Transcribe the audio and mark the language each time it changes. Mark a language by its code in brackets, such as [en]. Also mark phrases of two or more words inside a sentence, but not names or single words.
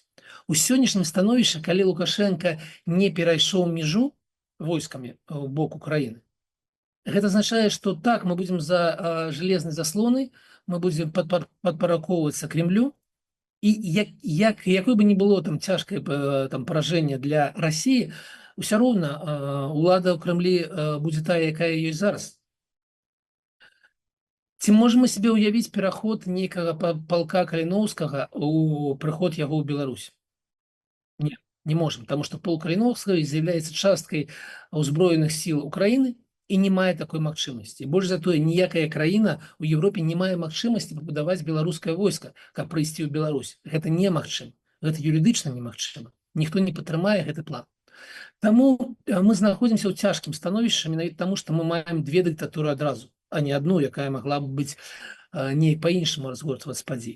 [be] У сённяшнім становішчы, калі Лукашенко не перайшоў мяжу войскамі ў бок Украіны, гэта азначае, што так, мы будзем за жалезнай заслонай, мы будзем падпарадкоўвацца Кремлю, і якое бы не было там цяжкае паражэнне для Расіі, ўсё роўна улада ў Крэмлі будзе тая, якая ёсць зараз. Ці можам мы сабе ўявіць пераход нейкага палка Каліноўскага у прыход яго ў Беларусь? [ru] Не можем, потому что полк Калиновского является [be] часткой узброеных сил [ru] Украины и [be] не мае такой магчымасці. Больш за тое, ніякая краіна у Европе не мае магчымасці пабудаваць беларускае войска, каб прыйсці ў Беларусь. Гэта немагчыма. Гэта юрыдычна немагчыма. Ніхто не падтрымае гэты план. Таму мы знаходзімся ў цяжкім становішчы менавіта таму, што мы маем две дыктатуры адразу, а не адну, якая магла б быць неяк па-іншаму разгортваць падзеі.